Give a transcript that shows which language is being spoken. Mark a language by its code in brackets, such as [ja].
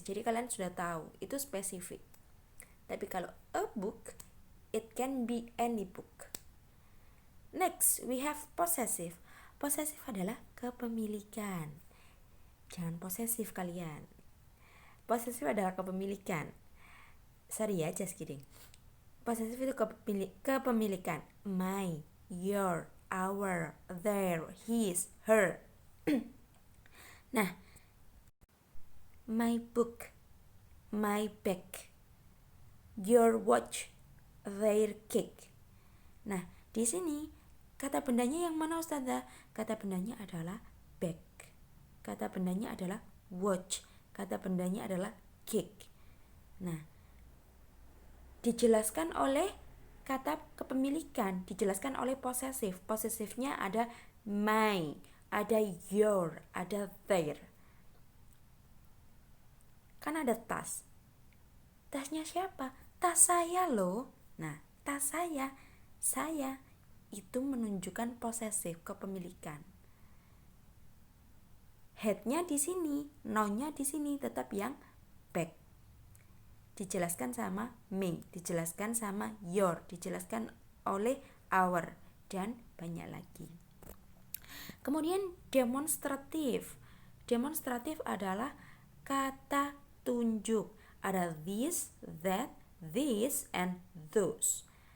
[id] Jadi kalian sudah tahu, itu spesifik. Tapi kalau [en] a book, it can be any book. Next, we have possessive. [id] Possessive adalah kepemilikan. Jangan posesif kalian. Possessive adalah kepemilikan. [en] Sorry ya, just kidding. Possessive [id] itu kepemilikan. [en] My, your, our, their, his, her. Nah, my book, my bag, your watch, their cake. [id] Nah, di sini kata bendanya yang mana Ustazah? Kata bendanya adalah bag. Kata bendanya adalah watch. Kata bendanya adalah cake. Nah, dijelaskan oleh kata kepemilikan, dijelaskan oleh possessive. Possessive-nya ada my, ada your, ada their. Kan ada tas. Tasnya siapa? Tas saya loh. Nah, tas saya itu menunjukkan possessive, kepemilikan. Head-nya di sini, noun-nya di sini, tetap yang bag. Dijelaskan sama me, dijelaskan sama your, dijelaskan oleh our, dan banyak lagi. Kemudian demonstratif. Demonstratif adalah kata tunjuk. Ada [en] this, that, this, and those.